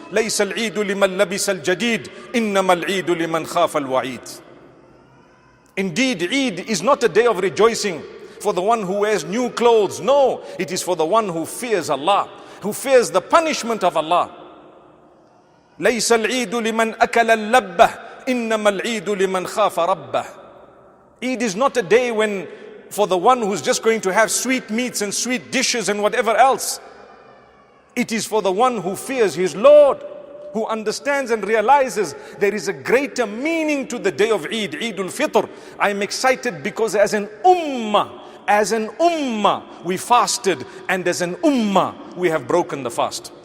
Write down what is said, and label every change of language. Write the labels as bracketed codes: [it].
[ar] لَيْسَ الْعِيدُ لِمَنْ لَبِسَ الْجَدِيدُ إِنَّمَا الْعِيدُ لِمَنْ خَافَ الْوَعِيدُ. [en] Indeed, Eid is not a day of rejoicing for the one who wears new clothes. No, it is for the one who fears Allah, who fears the punishment of Allah. [ar] لَيْسَ الْعِيدُ لِمَنْ أَكَلَ اللَّبَّةِ إِنَّمَا الْعِيدُ لِمَنْ خَافَ رَبَّهُ. [en] Eid is not a day when for the one who's just going to have sweet meats and sweet dishes and whatever else. It is for the one who fears his Lord, who understands and realizes there is a greater meaning to the day of Eid, Eidul Fitr. I'm excited because as an ummah, we fasted, and as an ummah, we have broken the fast.